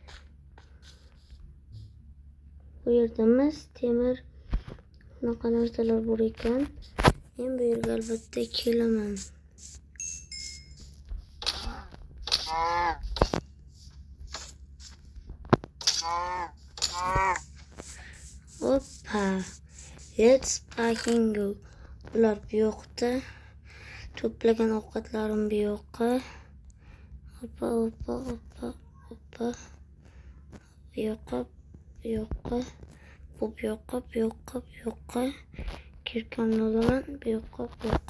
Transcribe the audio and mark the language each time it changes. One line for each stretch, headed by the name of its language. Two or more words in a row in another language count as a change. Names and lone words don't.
Uzbek: Bu yerda mis, temir, bunaqa narsalar bor ekan. Men bu yerga albatta kelaman. Hoppa.
English: Let's fucking go.
Uzbek: Bular bu yoqda. To'plagan ovqatlarim bu yoqqa. Hoppa. Bu yoqqa. Bu yoqqa. Kirkamni olaman. Bu yoqqa.